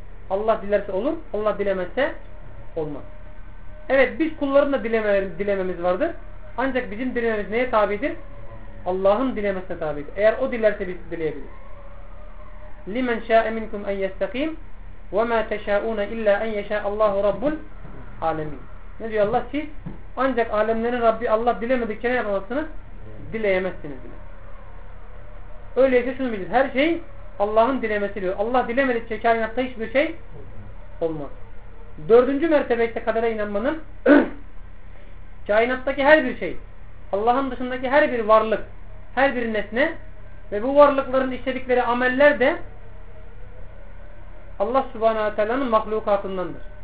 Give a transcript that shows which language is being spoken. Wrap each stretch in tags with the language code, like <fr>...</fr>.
<tr>Allah dilerse olur, Allah dilemezse olmaz. Evet, biz kulların da dilememiz vardır. Ancak bizim dilememiz neye tabidir? Allah'ın dilemesine tabidir. Eğer o dilerse biz dileyebiliriz.</tr> <ar>لِمَنْ شَاءَ مِنْكُمْ اَنْ يَسْتَقِيمُ وَمَا تَشَاءُونَ اِلَّا اَنْ يَشَاءَ اللّٰهُ رَبُّ الْعَالَمِينَ.</ar> <tr>Ne diyor Allah? Siz ancak alemlerin Rabbi Allah dilemedikçe ne yapamazsınız? Dileyemezsiniz bile. Öyleyse şunu bilir. Her şey Allah'ın dilemesi diyor. Allah dilemedikçe kainatta hiçbir şey olmaz. Dördüncü mertebe ise kadere inanmanın kainattaki her bir şey, Allah'ın dışındaki her bir varlık, her bir nesne ve bu varlıkların işledikleri ameller de Allah Subhanahu ve Teala'nın mahlukatındandır.</tr>